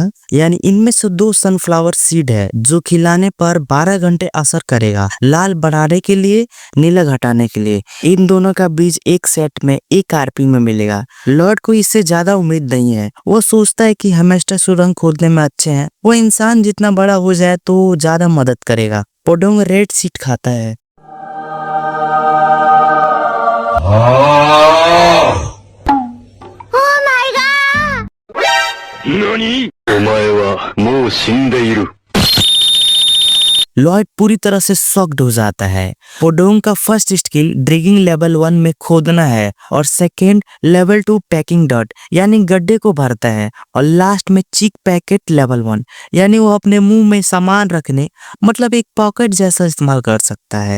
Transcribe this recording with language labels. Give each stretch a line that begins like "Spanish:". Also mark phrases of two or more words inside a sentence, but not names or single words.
Hindi: यानी इनमें से 2
English: sunflower seed
Hindi: है जो खिलाने पर 12 घंटे असर करेगा, लाल बढ़ाने के लिए, नीला घटाने के लिए। इन दोनों का बीज एक सेट में 1 आरपी में मिलेगा। लॉर्ड को इससे ज्यादा उम्मीद नहीं है। वो सोचता है कि हेमस्टर सुरंग खोदने में अच्छे हैं, वो इंसान जितना बड़ा हो जाए तो ज्यादा मदद करेगा। पोडोंग
English: red seed
Hindi: खाता है।
Japanese: 何？お前はもう死んでいる。
Hindi: लॉयड पूरी तरह से शॉक्ड हो जाता है। पोडोंग का
English: first skill drigging level 1
Hindi: में खोदना है और
English: second level 2 packing dot
Hindi: यानी गड्ढे को भरता है और लास्ट में
English: cheek packet level 1
Hindi: यानी वो अपने मुंह में सामान रखने मतलब एक पॉकेट जैसा इस्तेमाल कर सकता है।